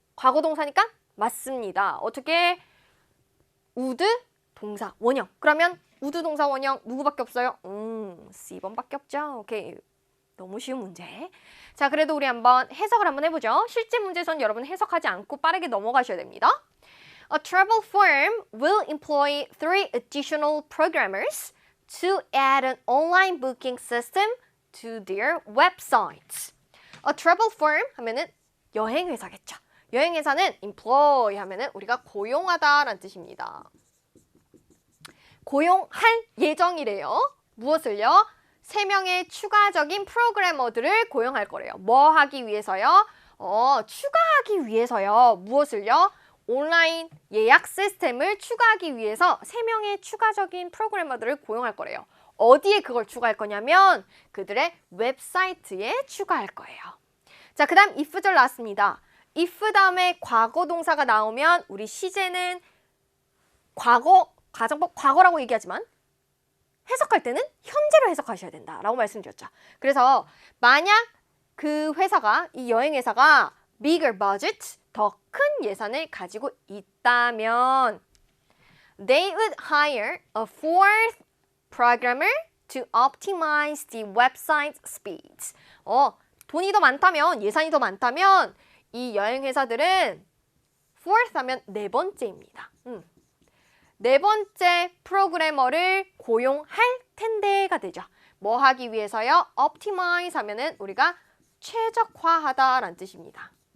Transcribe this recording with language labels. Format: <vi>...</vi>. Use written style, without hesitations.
<ko>과거동사니까 맞습니다. 어떻게? would 동사 원형. 그러면 would 동사 원형 누구밖에 없어요? C번밖에 없죠. 오케이. 너무 쉬운 문제. 자, 그래도 우리 한번 해석을 한번 해보죠. 실제 문제에선 여러분 해석하지 않고 빠르게 넘어가셔야 됩니다.</ko> <en>A travel firm will employ 3 additional programmers to add an online booking system to their website.</en> <ko>A travel firm 하면은 여행회사겠죠. 여행회사는 employ 하면은 우리가 고용하다라는 뜻입니다. 고용할 예정이래요. 무엇을요? 3명의 추가적인 프로그래머들을 고용할 거래요. 뭐 하기 위해서요? 추가하기 위해서요. 무엇을요? 온라인 예약 시스템을 추가하기 위해서 3명의 추가적인 프로그래머들을 고용할 거래요. 어디에 그걸 추가할 거냐면 그들의 웹사이트에 추가할 거예요. 자, 그 다음 if절 나왔습니다. if 다음에 과거 동사가 나오면 우리 시제는 가정법 과거라고 얘기하지만 해석할 때는 현재로 해석하셔야 된다라고 말씀드렸죠. 그래서 만약 그 회사가, 이 여행회사가</ko> <en>bigger budget,</en> <ko>더 큰 예산을 가지고 있다면</ko> <en>they would hire a fourth programmer to optimize the website speeds.</en> <ko>돈이 더 많다면, 예산이 더 많다면 이 여행회사들은 fourth 하면 4번째입니다. 4번째 프로그래머를 고용할 텐데가 되죠. 뭐 하기 위해서요? optimize 하면은 우리가 최적화하다라는 뜻입니다.</ko>